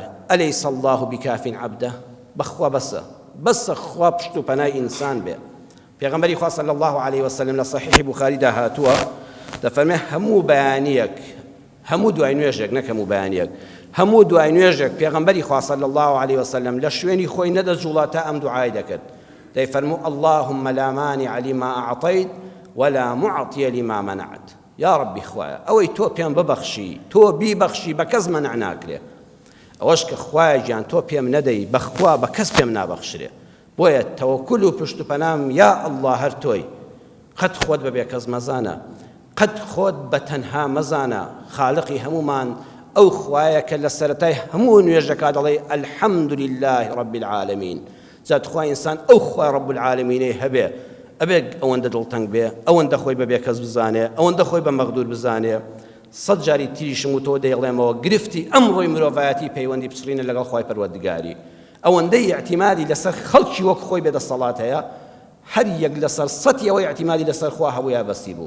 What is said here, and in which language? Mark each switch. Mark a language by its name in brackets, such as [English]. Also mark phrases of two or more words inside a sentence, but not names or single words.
[Arabic] ئەلەیس الله بکافین عەبدە، [Central Kurdish] بەخوا بەسە خوا پشت و پەنای ئینسان بێ. پێغەمبەری خوا [Arabic] صلی الله علیه وسلم [Central Kurdish] لە صحیحی بوخاریدا هاتووە دەفەرمێ هەموو بەیانیەک، هەموو دوای نوێژێک، نەک هەموو بەیانیەک، هەموو دوای نوێژێک پێغەمبەری خوا [Arabic] صلی الله علیه وسلم [Central Kurdish] لە شوێنی خۆی نەدەجوڵاتە ئەم دوعای دەکرد، دەیفەرموو [Arabic] اللهم لا مانع لما أعطيت ولا معطي لما منعت. یا ربی [Central Kurdish] خوایە ئەوەی تۆ پێم ببەخشی تۆ بیبەخشی بە کەس مەنع ناکرێ، ئەوەش کە خوایە گیان تۆ پێم نەدەی بەخوا بە کەس پێم نابەخشرێ. بۆیە تەوەکل و پشت و پەنام [Arabic] یا ئەڵڵا [Central Kurdish] هەر تۆی. قەت خۆت بەبێ کەس مەزانە، قەت خۆت بە تەنها مەزانە. خالقی هەمومان ئەو خوایە کە لە سەرەتای هەموو نوێژەکە دەڵێ [Arabic] الحەمد لله رب العالمین. [Central Kurdish] جات خوای ئینسان ئەو خوای [Arabic] رب العالمینەی [Central Kurdish] هەبێ، ئەبێ ئەوەندە دڵتەنگ بێ، ئەوەندە خۆی بەبێ کەس بزانێ، ئەوەندە خۆی بە مەغدور بزانێ. سەد جاری تریشم و تۆ دەیڵێمەوە گرفتی ئەمڕۆی مرۆڤایەتی پەیوەندی بچڕینە لەگەڵ خوای پەروەردگاری. ئەوەندەی ئیعتیمادی لەسەر خەڵکی وەک خۆی بێدەسەڵات هەیە، هەر یەک لەسەر سەتی ئەوەی ئیعتیمادی لەسەر خوا هەبوویە بەسی بوو.